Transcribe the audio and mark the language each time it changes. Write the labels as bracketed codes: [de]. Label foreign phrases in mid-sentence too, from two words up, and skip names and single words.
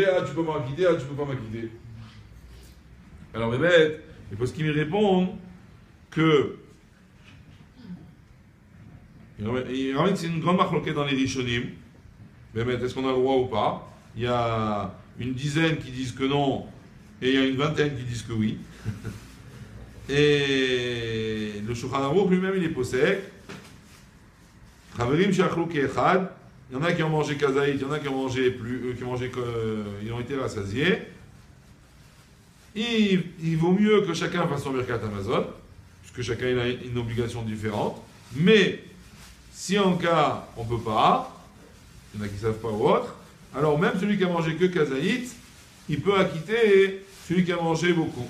[fr] Ah tu peux m'acquitter, ah tu peux pas m'acquitter. Alors Bémet, et parce qu'ils me répondent que il ramène c'est une grande marque dans les Rishonim. Bémet, est-ce qu'on a le droit ou pas? Il y a une dizaine qui disent que non, et il y a une vingtaine qui disent que oui. Et le Shulchan Aruch lui-même, il est possède. [he] חברים שאכלו כאחד. [fr] Il y en a qui ont mangé kazaït, il y en a qui ont mangé plus, ils ont été rassasiés. Il vaut mieux que chacun fasse son [he] ברכת המזון, [fr] puisque chacun il a une obligation différente. Mais si en cas on ne peut pas, il y en a qui ne savent pas ou autre, alors même celui qui a mangé que kazaït, il peut acquitter celui qui a mangé beaucoup.